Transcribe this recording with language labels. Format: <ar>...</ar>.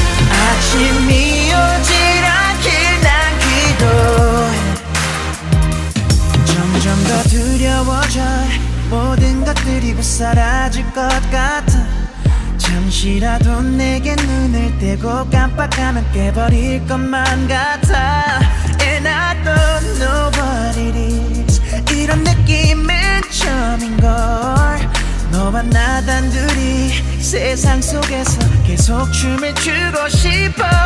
<ko>아침이 오질 않길 난 기도해. 점점 더 두려워져. 모든 것들이 곧 사라질 것 같아. 잠시라도 내게 눈을 떼고 깜빡하면 깨버릴 것만 같아.</ko> <en>And I don't know what it is.</en> <ko>이런 느낌은 처음인걸. 너와 나 단둘이 세상 속에서 계속 춤을 추고 싶어.</ko>